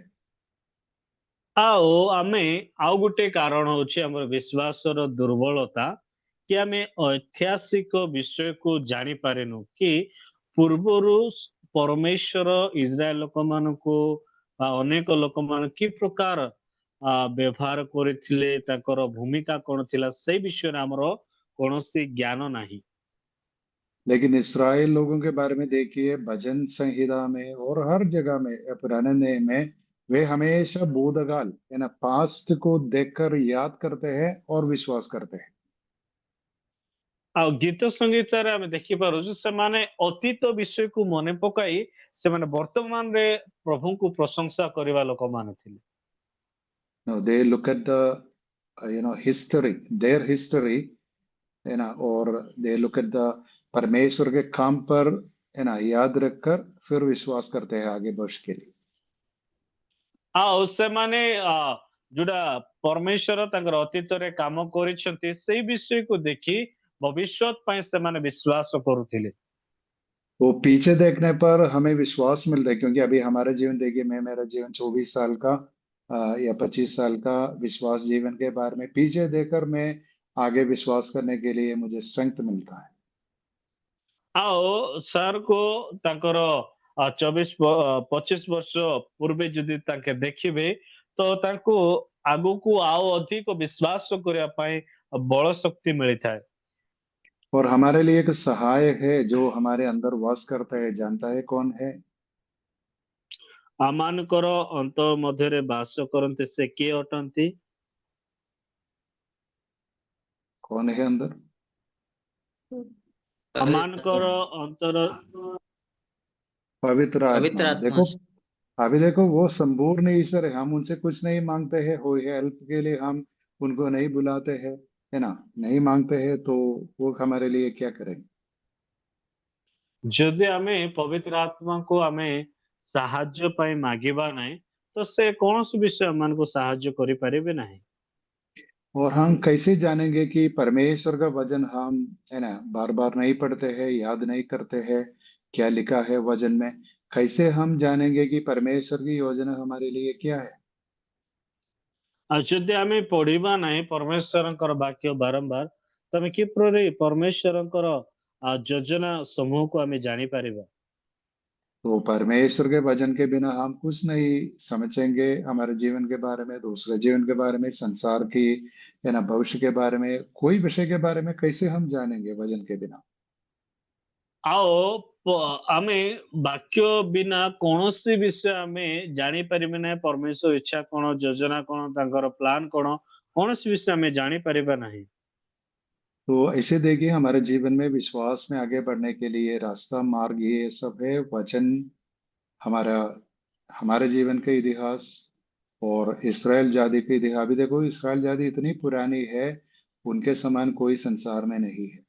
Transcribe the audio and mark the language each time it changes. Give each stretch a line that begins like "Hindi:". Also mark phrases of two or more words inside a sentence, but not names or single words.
Odia: ଆଉ ଆମେ ଆଉ ଗୋଟେ କାରଣ ହଉଛି ଆମର ବିଶ୍ୱାସର ଦୁର୍ବଳତା, କି ଆମେ ଐତିହାସିକ ବିଷୟକୁ ଜାଣିପାରିନୁ କି ପୂର୍ବରୁ ପରମେଶ୍ୱର ଇସ୍ରାଏଲ ଲୋକମାନଙ୍କୁ ବା ଅନେକ ଲୋକମାନଙ୍କୁ କି ପ୍ରକାର ବ୍ୟବହାର କରିଥିଲେ, ତାଙ୍କର ଭୂମିକା କଣ ଥିଲା, ସେଇ ବିଷୟରେ ଆମର କୌଣସି ଜ୍ଞାନ ନାହିଁ।
Hindi: लेकिन इसराइल लोगों के बारे में देखिए, भजन संहिता में और हर जगह में, पुराने नियम में, वे हमेशा भूतकाल है ना, पास्ट को देखकर याद करते हैं और विश्वास करते हैं।
Odia: ଆଉ ଗୀତ ସଙ୍ଗୀତରେ ଆମେ ଦେଖିପାରୁଛୁ ସେମାନେ ଅତୀତ ବିଷୟକୁ ମନେ ପକାଇ ସେମାନେ ବର୍ତ୍ତମାନରେ ପ୍ରଭୁଙ୍କୁ ପ୍ରଶଂସା କରିବା ଲୋକମାନେ ଥିଲେ।
English: No, they look at the history, their history
Hindi: है ना, और
English: they look at the
Hindi: परमेश्वर के काम पर है ना याद रखकर फिर विश्वास करते हैं आगे बढ़ के लिए।
Odia: ଆଉ ସେମାନେ ଯୋଉଟା ପରମେଶ୍ୱର ତାଙ୍କର ଅତୀତରେ କାମ କରିଛନ୍ତି ସେଇ ବିଷୟକୁ ଦେଖି ଭବିଷ୍ୟତ ପାଇଁ ସେମାନେ ବିଶ୍ୱାସ କରୁଥିଲେ।
Hindi: वो पीछे देखने पर हमें विश्वास मिलता है, क्योंकि अभी हमारा जीवन देखिए, मैं मेरा जीवन 24 साल का या 25 साल का विश्वास जीवन के बारे में पीछे देखकर मैं आगे विश्वास करने के लिए मुझे स्ट्रेंथ मिलता है।
Odia: ଆଉ ସାର୍କୁ ତାଙ୍କର 25 ବର୍ଷ ପୂର୍ବେ ଯଦି ତାଙ୍କେ ଦେଖିବେ ତ ତାଙ୍କୁ ଆଗକୁ ଆଉ ଅଧିକ ବିଶ୍ୱାସ କରିବା ପାଇଁ ବଳ ଶକ୍ତି ମିଳିଥାଏ।
Hindi: और हमारे लिए एक सहायक है जो हमारे अंदर वास करता है, जानता है कौन है?
Odia: ଆମମାନଙ୍କର ଅନ୍ତର ମଧ୍ୟରେ ବାସ କରନ୍ତି ସେ କିଏ ଅଟନ୍ତି?
Hindi: कौन है अंदर?
Odia: ଆମମାନଙ୍କର ଅନ୍ତର
Hindi: पवित्र पवित्र आत्मा। आत्मा देखो, से। अभी देखो, वो संपूर्ण ईश्वर है। हम उनसे कुछ नहीं मांगते हैं, हो हेल्प के लिए हम उनको नहीं बुलाते हैं, है ना, नहीं मांगते हैं, तो वो हमारे लिए क्या करेंगे?
Odia: ଯଦି ଆମେ ପବିତ୍ର ଆତ୍ମାକୁ ଆମେ ସାହାଯ୍ୟ ପାଇଁ ମାଗିବା ନାହିଁ ତ ସେ କୌଣସି ବିଷୟ ଆମମାନଙ୍କୁ ସାହାଯ୍ୟ କରିପାରିବେ ନାହିଁ।
Hindi: और हम कैसे जानेंगे कि परमेश्वर का वचन हम है ना बार बार नहीं पढ़ते हैं, याद नहीं करते हैं क्या लिखा है वचन में? कैसे हम जानेंगे कि परमेश्वर की योजना हमारे लिए क्या है?
Odia: ଆଉ ଯଦି ଆମେ ପଢିବା ନାହିଁ ପରମେଶ୍ୱରଙ୍କର ବାକ୍ୟ ବାରମ୍ବାର ତ ଆମେ କିପରି ପରମେଶ୍ୱରଙ୍କର ଯୋଜନା ସମୂହକୁ ଆମେ ଜାଣିପାରିବା?
Hindi: तो परमेश्वर के वचन के बिना हम कुछ नहीं समझेंगे हमारे जीवन के बारे में, दूसरे जीवन के बारे में, संसार की है ना भविष्य के बारे में, कोई विषय के बारे में कैसे हम जानेंगे वचन के बिना?
Odia: ଆଉ ଆମେ ବାକ୍ୟ ବିନା କୌଣସି ବିଷୟ ଆମେ ଜାଣିପାରିବେ ନାହିଁ। ପରମେଶ୍ୱର ଇଚ୍ଛା କଣ, ଯୋଜନା କଣ, ତାଙ୍କର ପ୍ଲାନ କଣ, କୌଣସି ବିଷୟ ଆମେ ଜାଣିପାରିବା ନାହିଁ।
Hindi: तो ऐसे देखिए, हमारे जीवन में विश्वास में आगे बढ़ने के लिए रास्ता, मार्ग, ये सब है वचन। हमारा हमारे जीवन का इतिहास और इस्राएल जाति का इतिहास। अभी देखो, इस्राएल जाति इतनी पुरानी है, उनके समान कोई संसार में नहीं है।